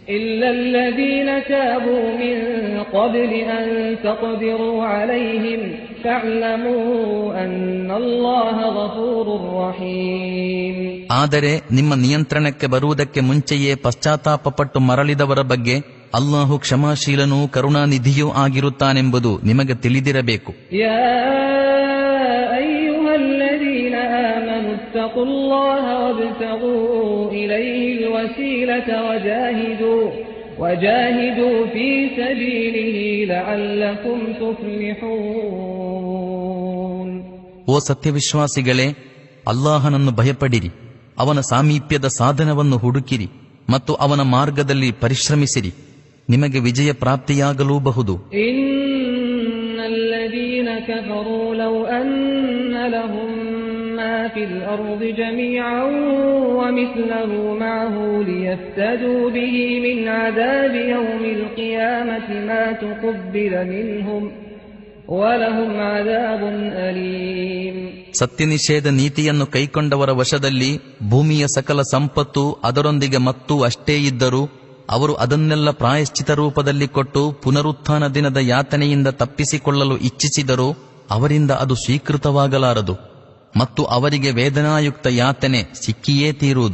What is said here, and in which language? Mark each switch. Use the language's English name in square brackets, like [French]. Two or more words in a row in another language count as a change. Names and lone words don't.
[Kannada] ಆದರೆ ನಿಮ್ಮ ನಿಯಂತ್ರಣಕ್ಕೆ ಬರುವುದಕ್ಕೆ ಮುಂಚೆಯೇ ಪಶ್ಚಾತ್ತಾಪಪಟ್ಟು ಮರಳಿದವರ ಬಗ್ಗೆ ಅಲ್ಲಾಹು ಕ್ಷಮಾಶೀಲನೂ ಕರುಣಾನಿಧಿಯೂ ಆಗಿರುತ್ತಾನೆಂಬುದು ನಿಮಗೆ ತಿಳಿದಿರಬೇಕು. [Arabic] اتقوا الله وابتغوا إليه الوسيلة وجاهدوا في سبيله لعلكم تفلحون. [Kannada] ಓ ಸತ್ಯವಿಶ್ವಾಸಿಗಳೇ, ಅಲ್ಲಾಹನನ್ನು ಭಯಪಡಿರಿ, ಅವನ ಸಾಮೀಪ್ಯದ ಸಾಧನವನ್ನು ಹುಡುಕಿರಿ ಮತ್ತು ಅವನ ಮಾರ್ಗದಲ್ಲಿ ಪರಿಶ್ರಮಿಸಿರಿ, ನಿಮಗೆ ವಿಜಯ ಪ್ರಾಪ್ತಿಯಾಗಲೂಬಹುದು. [Arabic] إن الذين كفروا لو أن لهم ما في الأرض جميعا ومثله معه ليفتدوا به من عذاب يوم القيامة ما تقبل منهم ولهم عذاب أليم. [Kannada] ಸತ್ಯನಿಷೇಧ ನೀತಿಯನ್ನು ಕೈಕೊಂಡವರ ವಶದಲ್ಲಿ ಭೂಮಿಯ ಸಕಲ ಸಂಪತ್ತು ಅದರೊಂದಿಗೆ ಮತ್ತೂ ಅಷ್ಟೇ ಇದ್ದರೂ ಅವರು ಅದನ್ನೆಲ್ಲ ಪ್ರಾಯಶ್ಚಿತ ರೂಪದಲ್ಲಿ ಕೊಟ್ಟು ಪುನರುತ್ಥಾನ ದಿನದ ಯಾತನೆಯಿಂದ ತಪ್ಪಿಸಿಕೊಳ್ಳಲು ಇಚ್ಛಿಸಿದರೂ ಅವರಿಂದ ಅದು ಸ್ವೀಕೃತವಾಗಲಾರದು ಮತ್ತು ಅವರಿಗೆ ವೇದನಾಯುಕ್ತ ಯಾತನೆ ಸಿಕ್ಕಿಯೇ ತೀರುವುದು.